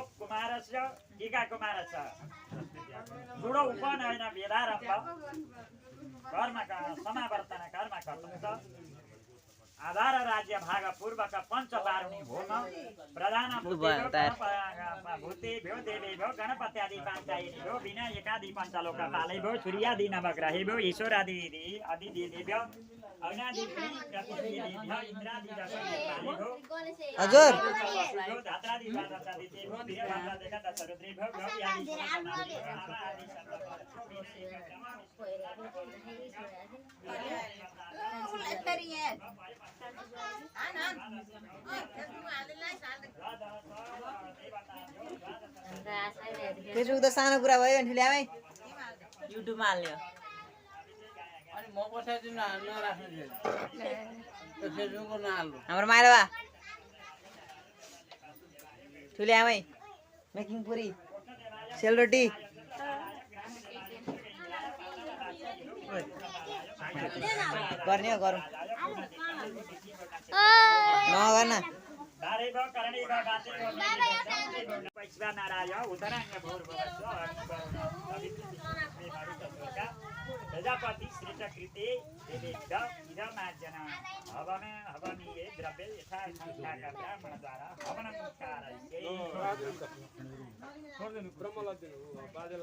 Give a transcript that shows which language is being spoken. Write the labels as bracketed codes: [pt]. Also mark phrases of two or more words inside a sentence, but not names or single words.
[sa] कुमारस्य टीका कुमारस्य जुडो उपनयन वेदारम्भ कर्म समावर्तन कर्म कर्तुं च आधार राज्य भाग पूर्वक पञ्चपारुणी होम प्रधान भूते भ्यो देवे भ्यो गणपत्यादि पाञ्चायनी भ्यो विनायकादि पञ्चलोक पालै भ्यो सूर्यादि नवग्रहे भ्यो ईश्वरादि अधिदेवेभ्यो अग्नादि प्रतिदेवेभ्यो इन्द्रादि दशपाले भ्यो [ne] हजुर [sa] धात्रादि द्वादशादि भ्यो वीरभद्र देवता दशरुद्रेभ्यो गव्यादि [ne] फेसबुक त सानो कुरा भयो भने ल्यामै युट्युबमा हाल्ने हो अनि म पठाइदिनु नराख्नु फेसबुकको नहाल्नु हाम्रो माइला बा ठुले आमै मेकिङ पुरी सेलरोटी गर्ने हो गरौँ नगर्न [sa] प्रजापति श्रेष्ठकृते देवेभ्य इदमार्जन हवनीये द्रव्ये यथा ब्राह्मणद्वारा हवनं कारयिष्ये